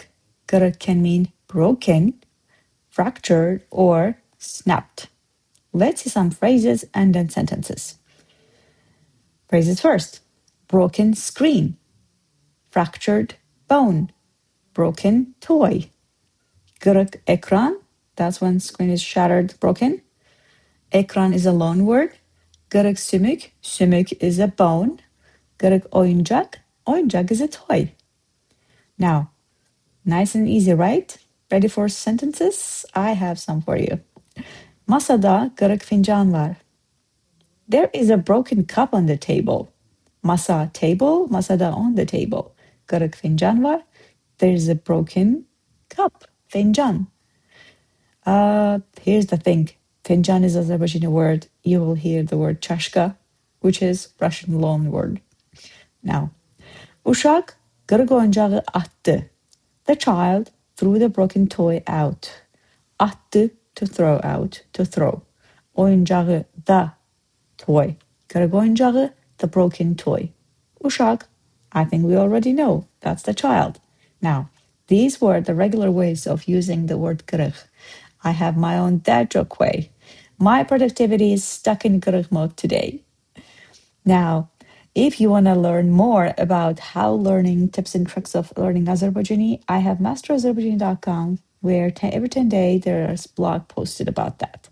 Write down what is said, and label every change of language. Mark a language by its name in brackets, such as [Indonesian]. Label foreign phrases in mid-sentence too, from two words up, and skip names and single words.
[English] Qırıq can mean broken, fractured, or snapped. Let's see some phrases and then sentences. Phrases first. Broken screen. Fractured bone. Broken toy. [Azerbaijani] Qırıq ekran. [English] That's when screen is shattered, broken. Ekran is a loan word. [Azerbaijani] Qırıq sümük. [English] Sümük is a bone. [Azerbaijani] Qırıq oyuncaq. [English] Oyuncaq is a toy. Now, nice and easy, right? Ready for sentences? I have some for you. [Azerbaijani] Masada qırıq fincan var. [English] There is a broken cup on the table. Masa, table. Masada, on the table. [Azerbaijani] Qırıq fincan var. [English] There is a broken cup. Fincan. Here's the thing. Fincan is Azerbaijani word. You will hear the word çaşka, which is Russian loan word. Now, [Azerbaijani] Uşaq qırıq oyuncağı atdı. [English] The child threw the broken toy out. Atdı, to throw out, to throw. [Azerbaijani] Oyuncağı, [English] the toy. [Azerbaijani] Qırıq oyuncağı, [English] the broken toy. Uşaq, I think we already know. That's the child. Now, these were the regular ways of using the word qırıq. I have my own dad joke way. My productivity is stuck in qırıq mode today. Now, if you want to learn more about how learning tips and tricks of learning Azerbaijani, I have masterazerbaijani.com where every 10 days there's blog posted about that.